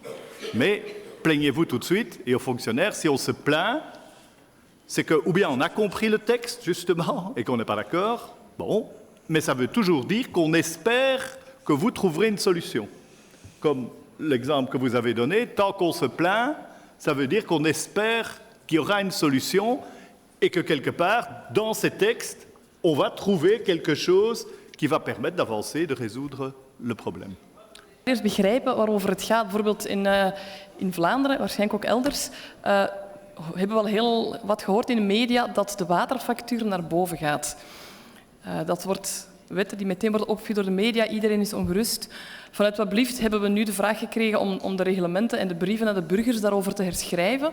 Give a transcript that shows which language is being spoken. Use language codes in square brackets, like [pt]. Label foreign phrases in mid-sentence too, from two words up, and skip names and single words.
[fr] Mais plaignez-vous tout de suite, et aux fonctionnaires, si on se plaint, c'est que, ou bien on a compris le texte, justement, et qu'on n'est pas d'accord, bon, mais ça veut toujours dire qu'on espère que vous trouverez une solution. Comme l'exemple que vous avez donné, tant qu'on se plaint, ça veut dire qu'on espère qu'il y aura une solution, et que quelque part, dans ces textes, on va trouver quelque chose qui va permettre d'avancer, de résoudre le problème. [nl] Eerst begrijpen waarover het gaat. Bijvoorbeeld in Vlaanderen, waarschijnlijk ook elders, hebben we al heel wat gehoord in de media dat de waterfactuur naar boven gaat. Dat wordt wetten die meteen worden opgevuurd door de media. Iedereen is ongerust. Vanuit Wat Blieft hebben we nu de vraag gekregen om de reglementen en de brieven naar de burgers daarover te herschrijven.